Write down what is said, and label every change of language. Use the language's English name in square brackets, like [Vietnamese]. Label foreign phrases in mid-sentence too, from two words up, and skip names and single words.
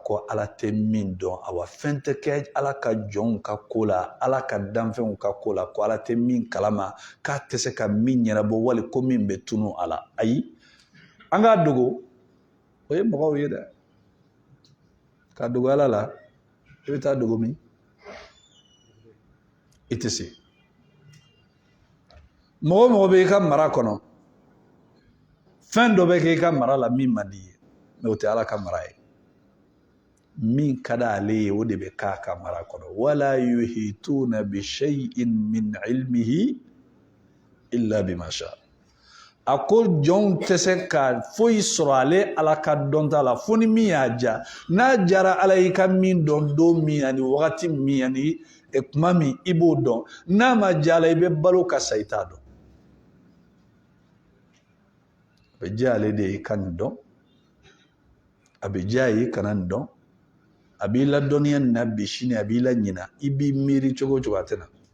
[Bambara] ko Ala tɛ min dɔn awa fɛn tɛ kɛ Ala ka jɔnw ka ko la Ala ka danfɛnw ka ko la ko Ala tɛ min kalama k'a tɛ se ka min ɲɛnabɔ wali ko min bɛ tunu a la ayi an k'a dogo o ye mɔgɔw ye dɛ ka dogo Ala la i bɛ taa dogo min i tɛ se mɔgɔ o mɔgɔ bɛ i ka mara kɔnɔ fɛn dɔ bɛ kɛ i ka mara la min man di ye mais o tɛ Ala ka mara ye min ka d'ale ye o de bɛ k'a ka mara kɔnɔ [Arabic] ولا يحيطون بشيء من علمه إلا بما شاء [Bambara] a ko jɔnw tɛ se ka foyi sɔrɔ ale Ala ka dɔnta la fo ni min y'a ja n'a jara Ala y'i ka min dɔn don min ani wagati min ani kuma min i b'o dɔn n'a ma ja la i bɛ balo ka sa i t'a dɔn a bɛ diya ale de ye i ka nin dɔn a bɛ diya ye i kana nin dɔn a b'i la dɔnniya nin na bi sini a b'i la ɲina i b'i miiri cogo o cogo a tɛ na